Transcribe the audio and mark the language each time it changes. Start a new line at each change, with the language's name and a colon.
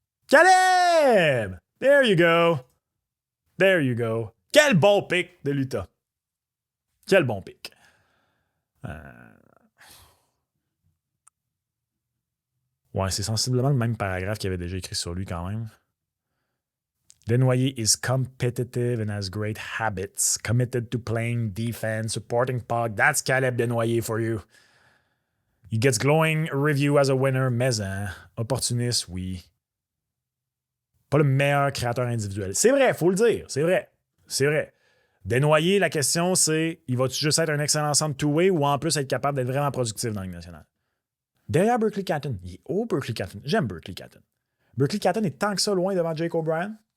English: Caleb! There you go.
French: Quel bon pic de l'Utah. Quel bon pic. Ouais, c'est sensiblement le même paragraphe qu'il avait déjà écrit sur lui quand même.
English: Desnoyers is competitive and has great habits. Committed to playing defense, supporting puck. That's Caleb Desnoyers for you. He gets glowing review as a winner,
French: mais opportuniste, oui. Pas le meilleur créateur individuel. C'est vrai, faut le dire. C'est vrai. Desnoyers, la question, c'est il va-tu juste être un excellent centre two-way ou en plus être capable d'être vraiment productif dans la Ligue nationale? Derrière Berkeley Catton. Il est haut, Berkeley Catton. J'aime Berkeley Catton. Berkeley Catton est tant que ça loin devant Jake O'Brien.